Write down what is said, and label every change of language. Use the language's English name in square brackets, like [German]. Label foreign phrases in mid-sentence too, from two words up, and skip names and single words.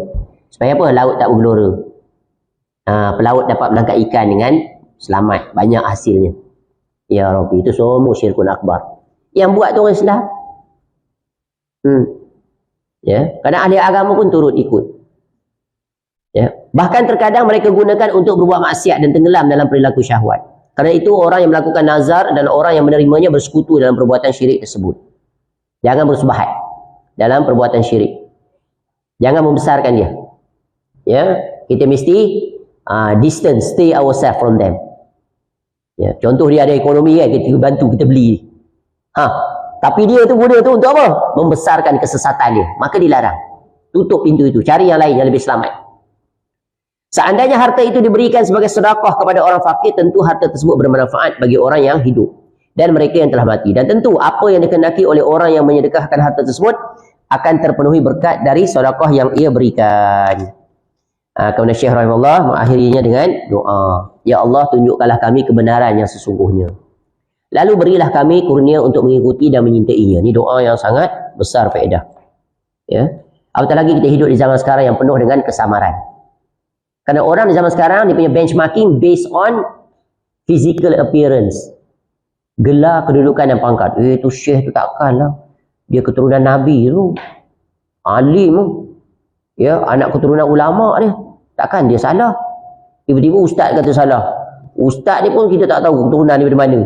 [Malay] Supaya apa? Laut tak bergelora. Pelaut dapat menangkap ikan dengan selamat. Banyak hasilnya. Ya Rabbi, itu semua [Arabic] syirkun akbar. [Malay] Yang buat tu orang Islam. Ya, kerana ahli agama pun turut ikut. Ya. Bahkan terkadang mereka gunakan untuk berbuat maksiat dan tenggelam dalam perilaku syahwat. Kerana itu orang yang melakukan nazar dan orang yang menerimanya bersekutu dalam perbuatan syirik tersebut. Jangan bersubahat dalam perbuatan syirik. Jangan membesarkan dia. Ya, kita mesti [English] distance, stay ourselves from them. [Malay] Ya, contoh dia ada ekonomi kan, kita bantu, kita beli. Tapi dia tu guna tu untuk apa? Membesarkan kesesatan dia. Maka dilarang. Tutup pintu itu, cari yang lain yang lebih selamat. Seandainya harta itu diberikan sebagai sedekah kepada orang fakir, tentu harta tersebut bermanfaat bagi orang yang hidup dan mereka yang telah mati. Dan tentu apa yang dikehendaki oleh orang yang menyedekahkan harta tersebut akan terpenuhi berkat dari sedekah yang ia berikan. Kemudian Syekh rahimahullah mengakhirinya dengan doa. Ya Allah, tunjukkanlah kami kebenaran yang sesungguhnya. Lalu berilah kami kurnia untuk mengikuti dan menyintainya. Ini doa yang sangat besar faedah. Ya. Apatah lagi kita hidup di zaman sekarang yang penuh dengan kesamaran. Kerana orang di zaman sekarang dia punya [English] benchmarking based on physical appearance. [Malay] Gelar, kedudukan dan pangkat. Tu syekh tu takkanlah. Dia keturunan Nabi tu. Alim tu. Ya, anak keturunan ulama dia. Takkan dia salah. Tiba-tiba ustaz kata salah. Ustaz ni pun kita tak tahu keturunan dia dari mana.